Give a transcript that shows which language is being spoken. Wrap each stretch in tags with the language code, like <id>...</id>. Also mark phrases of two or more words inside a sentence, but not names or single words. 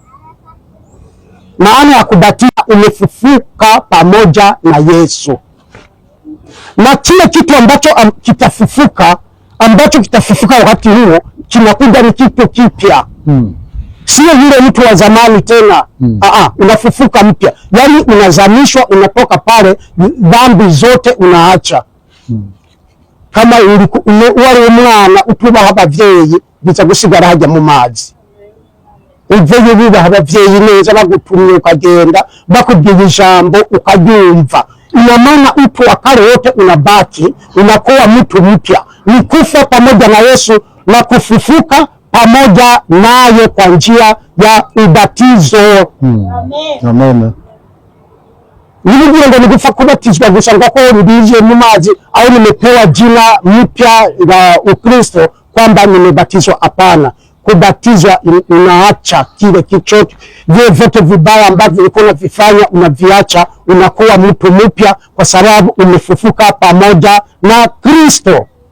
<sw>Maana ya kubatiza, umefufuka pamoja na Yesu, na kile kitu ambacho kitafufuka wakati huo kinakuja ni kitu kipya. Sio yule mtu wa zamani tena. Unafufuka mpya, yani unazamishwa, unatoka pale, dhambi zote unaacha.</sw> <rn>Kama wari umwana utubaha abavyeyi, biza gusigara hajya mu mazi. Uvyeyi bibaha abavyeyi neza, bagutumye ukagenda, bakubwiye ijambo ukaryumva.</rn> <sw>Ina maana utu wa kale wote unabaki, unakuwa mtu mpya. Ni kufa pamoja na Yesu na kufufuka pamoja naye kwa njia ya ubatizo. Amen. Nilikuwa ndo nikufa kubatizwa</sw> <rn>gusa ngako ndiye mu mazi</rn> <sw>au nimepewa jina mpya la Ukristo kwamba nimebatizwa. Hapana. kubatizwa unaacha kile kichocho, vile vyote vibaya ambavyo ulikuwa unavifanya unaviacha, unakuwa mtu mpya kwa sababu umefufuka pamoja na Kristo.</sw>